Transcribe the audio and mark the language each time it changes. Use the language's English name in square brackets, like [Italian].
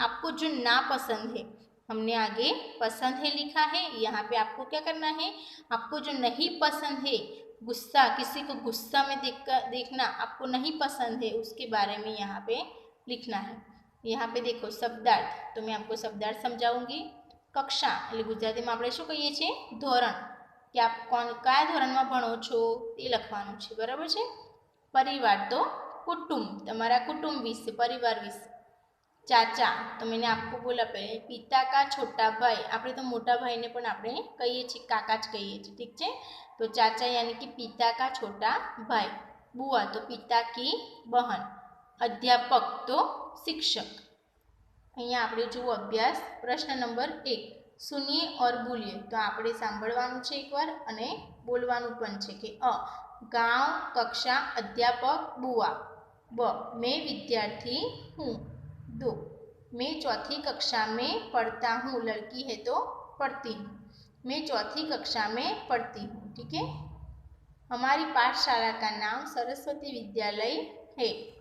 [Hindi] आपको जो नापसंद है, हमने आगे पसंद है लिखा है, यहाँ पे आपको क्या करना है, आपको जो नहीं पसंद है गुस्सा, किसी को गुस्सा में देखना आपको नहीं पसंद है, उसके बारे में यहाँ पे लिखना है। यहाँ पे देखो शब्दार्थ, तो मैं आपको शब्दार्थ समझाऊंगी। [Gujarati] कक्षा એટલે ગુજરાતીમાં આપણે શું કહીએ છીએ? ધોરણ, કે આપ કયા ધોરણમાં ભણો છો એ લખવાનું છે, બરાબર છે। પરિવાર તો कुटुंब, તમારા कुटुंब विषे, परिवार विषे। [Hindi] चाचा तो मैंने आपको बोला पहले, पिता का छोटा भाई, [Gujarati] આપણે તો મોટા ભાઈને પણ આપણે કહીએ છીએ કાકા જ કહીએ છીએ, ઠીક છે। [Hindi] तो चाचा यानी कि पिता का छोटा भाई। बुआ तो पिता की बहन। अध्यापक तो शिक्षक। [Gujarati] અહીંયા આપણે જુઓ અભ્યાસ પ્રશ્ન નંબર 1, [Hindi] सुनिए और बोलिए। [Gujarati] तो આપણે સાંભળવાનું છે એકવાર અને બોલવાનું પણ છે કે गांव, कक्षा, अध्यापक, बुआ। [Hindi] ब मैं विद्यार्थी हूँ। 2 मैं चौथी कक्षा में पढ़ता हूँ, लड़की है तो पढ़ती हूँ। मैं चौथी कक्षा में पढ़ती हूँ, ठीक है। हमारी पाठशाला का नाम सरस्वती विद्यालय है।